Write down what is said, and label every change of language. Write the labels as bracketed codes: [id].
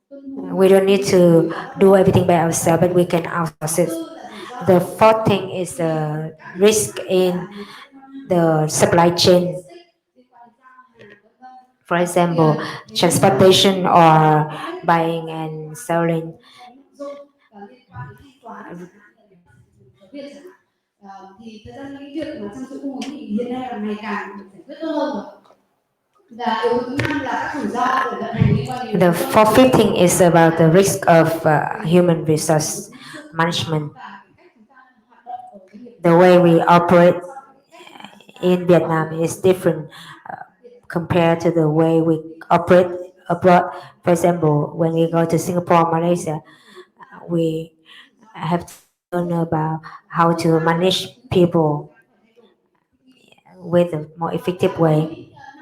[en] We don't need to do everything by ourselves, but we can outsource it. The fourth thing is the risk in the supply chain. For example, transportation or buying and selling. [vi] Thì thật ra cái việc mà trong chuỗi cung ứng thì hiện nay là ngày càng được giải quyết tốt hơn rồi. Và yếu tố thứ năm là các rủi ro của vận hành liên quan đến [en] The fourth thing is about the risk of human resource management. The way we operate in Vietnam is different compared to the way we operate abroad. For example, when we go to Singapore, Malaysia, we have to learn about how to manage people with a more effective way.